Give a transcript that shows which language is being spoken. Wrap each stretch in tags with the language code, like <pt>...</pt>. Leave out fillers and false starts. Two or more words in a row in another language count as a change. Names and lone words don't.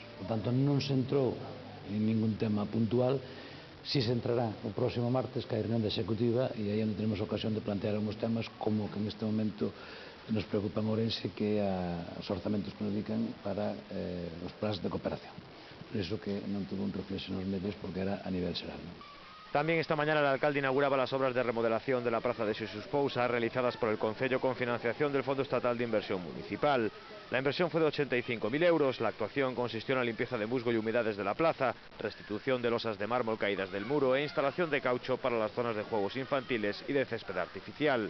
<gl>Por tanto, non se entrou en ningún tema puntual, si se entrará o próximo martes que hai reunión da Executiva e aí onde</gl> <es>tenemos ocasión de plantear algunos temas como que en este momento nos preocupan</es> <gl>Ourense, que é os orzamentos que nos dedican para os plans de cooperación. Por iso que non tuvo un reflexo nos medios porque era a nivel xeral.</gl> <es>También esta mañana el alcalde inauguraba las obras de remodelación de la plaza de Xesús Pousa realizadas por el Concello con financiación del Fondo Estatal de Inversión Municipal. La inversión fue de 85.000 euros, la actuación consistió en la limpieza de musgo y humedades de la plaza, restitución de losas de mármol caídas del muro e instalación de caucho para las zonas de juegos infantiles y de césped artificial.</es>